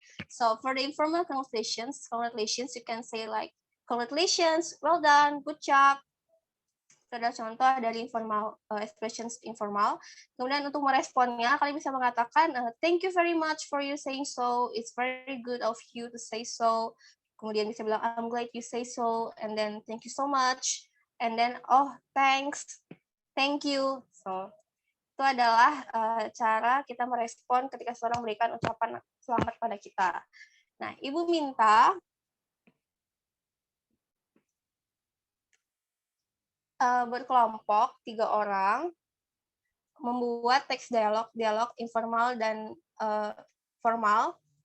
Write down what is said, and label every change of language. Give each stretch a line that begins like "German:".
English: So for the informal congratulations you can say like congratulations, well done, good job.
Indonesian: Itu adalah contoh dari informal expressions informal. Kemudian untuk meresponnya, kalian bisa mengatakan
English: thank you very much for you saying so. It's very good of you to say so.
Indonesian: Kemudian bisa bilang
English: I'm glad you say so, and then thank you so much, and then oh thanks, thank you.
Indonesian: So itu adalah cara kita merespon ketika seorang memberikan ucapan selamat pada kita. Nah, Ibu minta berkelompok 3 orang membuat teks dialog informal dan formal.